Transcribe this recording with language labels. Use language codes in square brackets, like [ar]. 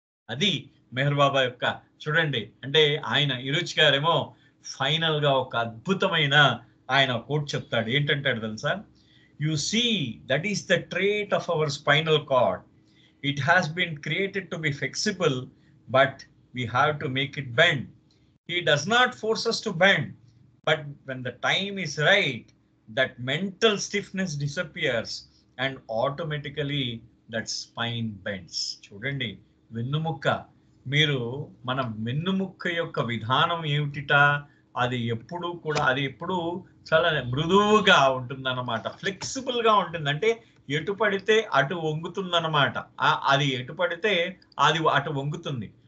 [te] అది మెహర్ బాబా యొక్క చూడండి. అంటే ఆయన ఇరుచి గారేమో ఫైనల్ గా ఒక అద్భుతమైన ఆయన కోట్ చెప్తాడు. ఏంటంటాడు తెలుసా? [en] You see that is the trait of our spinal cord. It has been created to be flexible, but we have to make it bend. He does not force us to bend, but when the time is right, that mental stiffness disappears and automatically that spine bends. [te] చూడండి, వెన్నుముక్క, మీరు మన వెన్నుముక్క యొక్క విధానం ఏమిటిట? అది ఎప్పుడు కూడా చాలా మృదువుగా ఉంటుందన్నమాట, ఫ్లెక్సిబుల్ గా ఉంటుంది. అంటే ఎటు పడితే అటు వంగుతుందన్నమాట. అది ఎటు పడితే అది అటు వంగుతుంది.